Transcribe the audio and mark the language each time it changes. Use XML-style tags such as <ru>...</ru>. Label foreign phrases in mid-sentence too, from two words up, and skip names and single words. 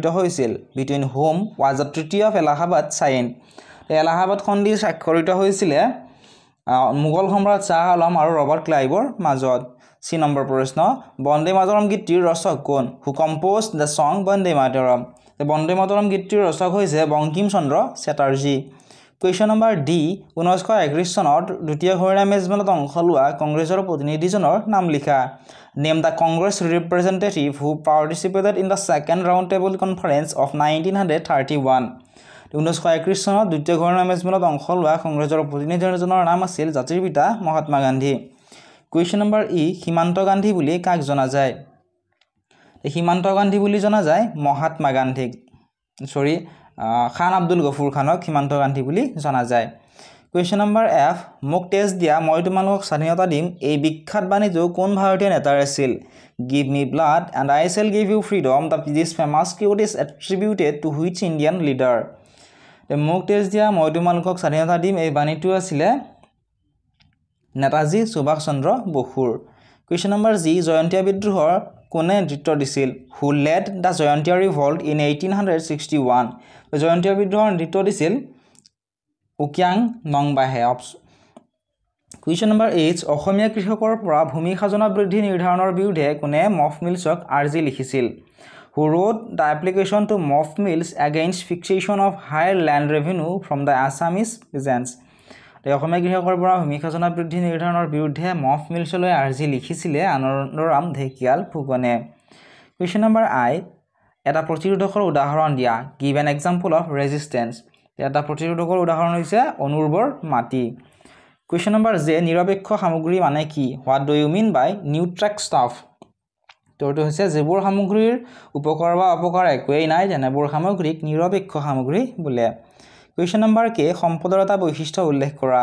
<as>হৈছিল</as> <en>Between whom was the Treaty of Allahabad signed</en> <as>এলাহাবাদ সন্ধি স্বাক্ষৰিত হৈছিল মুগল সম্ৰাট শাহ আলম আৰু ৰবাৰ্ট ক্লাইভৰ মাজত সি নম্বৰ প্ৰশ্ন বন্দে মাতৰম গীতটিৰ ৰচক কোন</as> <en>Who composed the song</en> <as>বন্দে মাতৰম বন্দে মাতৰম গীতটিৰ ৰচক হৈছে বংকিম চন্দ্ৰ চেটাৰ্জী</as> <en>Question number D</en> <as>1931 চনত দ্বিতীয় ঘূৰণীয়া মেজমেলত অংশ লোৱা কংগ্ৰেছৰ প্ৰতিনিধিজনৰ নাম লিখা</as> <en>Name the Congress representative who participated in the second round table conference of 1931</en> <as>1931 চনত দ্বিতীয় ঘূৰণীয়া মেজমেলত অংশ লোৱা কংগ্ৰেছৰ প্ৰতিনিধিজনৰ নাম আছিল জাতিৰ পিতা মহাত্মা গান্ধী</as> <en>Question number E</en> <as>সীমান্ত গান্ধী বুলি কাক জনা যায় সীমান্ত গান্ধী বুলি জনা যায় মহাত্মা গান্ধীক খান আব্দুল গফুৰ খানক সীমান্ত গান্ধী বুলি জনা যায়</as> <en>Question number F</en> <as>মোক টেষ্ট দিয়া মই তোমালোকক স্বাধীনতা দিম এই বিখ্যাত বাণীটো কোন ভাৰতীয় নেতাৰ আছিল</as> <en>Give me blood and I shall give you freedom this famous quote is attributed to which Indian leader</en> <as>মোক টেষ্ট দিয়া মই তোমালোকক স্বাধীনতা দিম এই বাণীটো আছিল নেতাজী সুভাষ চন্দ্ৰ বসুৰ</as> <en>Question number G</en> <as>জয়ন্তীয়া বিদ্ৰোহৰ কোনে নেতৃত্ব দিছিল</as> <en>Who led the Jayantia revolt in 1861</en> <as>জয়ন্তীয়া বিদ্ৰোহৰ নেতৃত্ব দিছিল উকিয়াং নংবাহে</as> <en>Question number H</en> <as>অসমীয়া কৃষকৰ পৰা ভূমি খাজনা বৃদ্ধি নিৰ্ধাৰণৰ বিৰুদ্ধে কোনে মফ মিলছক আৰ্জি লিখিছিল</as> <en>Who wrote the application to Mof Mills against fixation of higher land revenue from the Assamese peasants</en> <as>অসমীয়া কৃষকৰ পৰা ভূমি খাজনা বৃদ্ধি নিৰ্ধাৰণৰ বিৰুদ্ধে মফ মিলছলৈ আৰ্জি লিখিছিলে আনন্দৰাম ঢেকিয়াল ফুকনে</as> <en>Question number I</en> <as>এটা প্ৰতিৰোধকৰ উদাহৰণ দিয়া</as> <en>Give an example of resistance</en> <as>এটা প্ৰতিৰোধকৰ উদাহৰণ হৈছে অনুৰ্বৰ মাটি</as> <en>question number</en> <as>যে নিৰপেক্ষ সামগ্ৰী মানে কি</as> <en>what do you mean by neutral stuff</en> <as>তোৰটো হৈছে যিবোৰ সামগ্ৰীৰ উপকাৰ বা অপকাৰ একোৱেই নাই যেনেবোৰ সামগ্ৰীক নিৰপেক্ষ সামগ্ৰী বোলে</as> <en>question number</en> <as>কে সম্পদৰ এটা বৈশিষ্ট্য উল্লেখ কৰা</as>